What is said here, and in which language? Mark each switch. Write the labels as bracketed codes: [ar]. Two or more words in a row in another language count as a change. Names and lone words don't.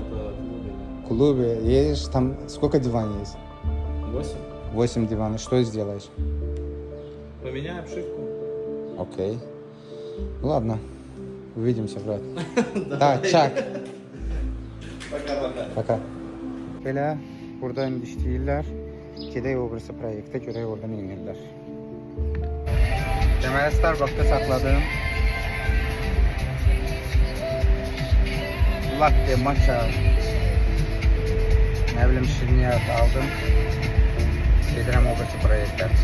[ru] клубе. В клубе едешь, там сколько диванов есть? 8. 8 диванов. Что сделаешь? Поменяй обшивку. Окей. Ладно. Увидимся, брат. Да, [az] çak. [ru] Пока-пока. Пока. [az] Belə burada indi işləyirlər. Gedək o birisi proyektə görək orada nə edirlər. Deməli Starbucks'ta saxladım. Latte, matcha. Nə bilim şirniyyat aldım. Gedirəm o birisi proyektə.